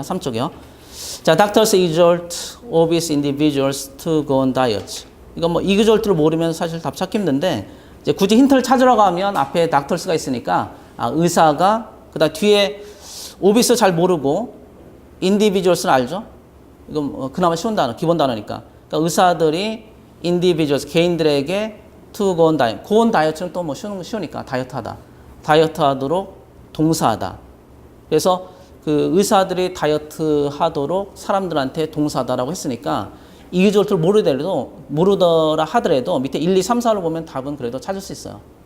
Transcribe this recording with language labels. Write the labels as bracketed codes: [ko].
[ko] 3쪽이요. 자, [en] doctors exhort obese individuals to go on diet. [ko] 이건 뭐 exhort를 모르면 사실 답 찾기 힘든데 이제 굳이 힌트를 찾으러 가면 앞에 doctors가 있으니까 의사가 그다음 뒤에 obese 잘 모르고 individuals는 알죠? 이건 그나마 쉬운 단어, 기본 단어니까. 그러니까 의사들이 individuals 개인들에게 [en] to go on diet. [ko] go on diet는 또 뭐 쉬우니까 다이어트하다. 다이어트하도록 동사하다. 그래서 그 의사들이 다이어트 하도록 사람들한테 동사하다라고 했으니까 exhort를 모르더라 하더라도 밑에 1, 2, 3, 4를 보면 답은 그래도 찾을 수 있어요.